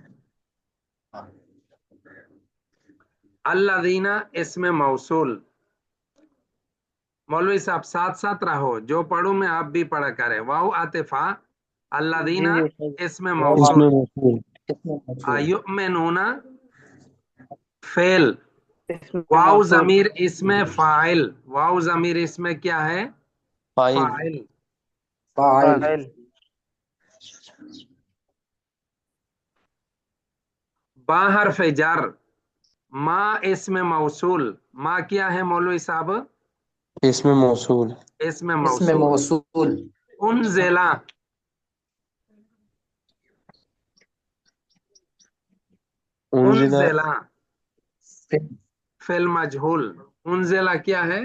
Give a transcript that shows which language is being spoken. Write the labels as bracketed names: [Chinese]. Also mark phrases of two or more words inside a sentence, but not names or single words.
[Urdu] الذین اسم موصول، مولوی صاحب ساتھ ساتھ رہو، جو پڑھوں میں آپ بھی پڑھا کرے۔ واو عاطفہ، الذین جی جی استاد اسم اس موصول، میں موصول۔ یؤمنون فعل، اس میں واو موصول، ضمیر اسم فاعل، واو ضمیر اسم کیا ہے؟ فاعل۔ فاعل۔ فاعل۔ فاعل، با حرف جر، ما اسم موصول، ما کیا ہے مولوی صاحب؟ اس میں موصول۔ اسم اس میں موصول۔ موصول۔ انزلہ، انزلہ انزلہ فعل مجہول، انزلہ کیا ہے؟